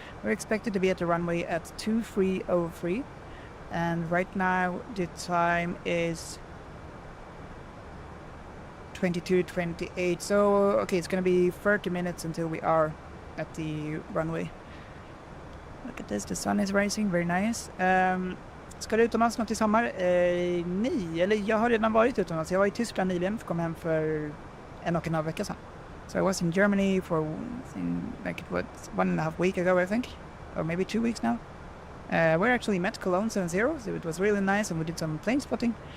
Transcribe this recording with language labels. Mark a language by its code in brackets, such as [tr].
[en] We're expected to be at the runway at 2303, and right now the time is 22:28. So okay, it's gonna be 30 minutes until we are at the runway. Look at this, the sun is rising, very nice. [sv] Ska du utomlands något i sommar? Nej, eller jag har redan varit utomlands. Jag var i Tyskland nyligen, kom hem för 1,5 vecka sedan. [en] So I was in Germany for like what 1.5 weeks ago, I think, or maybe 2 weeks now. We actually met Cologne 70, so it was really nice, and we did some plane spotting.